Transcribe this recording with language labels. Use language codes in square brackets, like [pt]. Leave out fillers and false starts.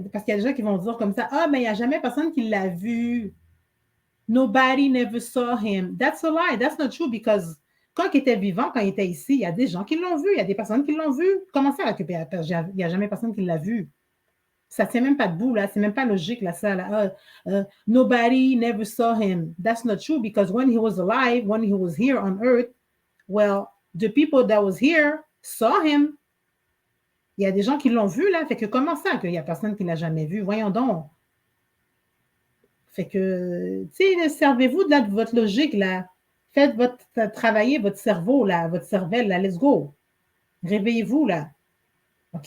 [fr] Parce qu'il y a des gens qui vont dire comme ça, ah, mais il n'y a jamais personne qui l'a vu. [en] Nobody never saw him. That's a lie. That's not true because [fr] quand il était vivant, quand il était ici, il y a des gens qui l'ont vu, il y a des personnes qui l'ont vu. Comment ça, il n'y a jamais personne qui l'a vu? Ça ne tient même pas debout, là. C'est même pas logique, là, ça. [en] Là. Nobody never saw him. That's not true because when he was alive, when he was here on earth, well, the people that was here saw him. [fr] Il y a des gens qui l'ont vu, là. Fait que comment ça qu'il n'y a personne qui ne l'a jamais vu? Voyons donc. Fait que, tu sais, servez-vous de votre logique, là. Faites travailler votre cerveau, là, votre cervelle, là. [en] Let's go. [fr] Réveillez-vous, là. OK?